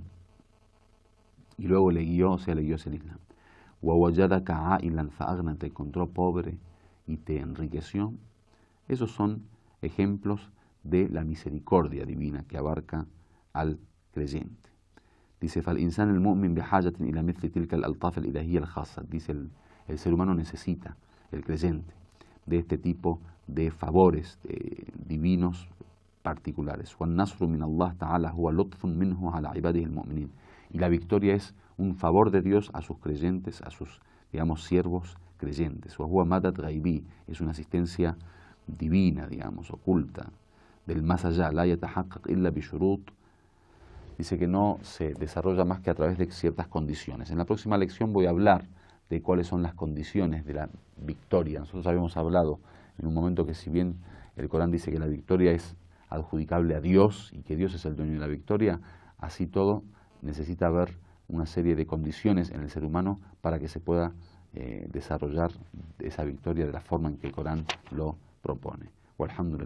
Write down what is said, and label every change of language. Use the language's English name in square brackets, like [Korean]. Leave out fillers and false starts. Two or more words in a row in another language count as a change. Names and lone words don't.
[Spanish] Y luego le guió, o sea, le guió hacia el Islam. [Arabic] ووجدك عائلا فأغنى, [Spanish] te encontró pobre y te enriqueció. Esos son ejemplos de la misericordia divina que abarca al creyente. [Arabic] Dice, فالإنسان المؤمن بحاجة إلى مثل تلك الألطاف الإلهية الخاصة. [Spanish] Dice, el ser humano necesita, el creyente, de este tipo de favores divinos particulares. [Arabic] والنصر من الله تعالى هو لطف منه على عباده المؤمنين. [Spanish] Y la victoria es un favor de Dios a sus creyentes, a sus, digamos, siervos creyentes. [Arabic] وهو مدد غيبي, [Spanish] es una asistencia divina, digamos, oculta, del más allá. [Arabic] لا يتحقق إلا بشروط. [Spanish] Dice que no se desarrolla más que a través de ciertas condiciones. En la próxima lección voy a hablar de cuáles son las condiciones de la victoria. Nosotros habíamos hablado en un momento que, si bien el Corán dice que la victoria es adjudicable a Dios y que Dios es el dueño de la victoria, así todo necesita haber una serie de condiciones en el ser humano para que se pueda desarrollar esa victoria de la forma en que el Corán lo propone.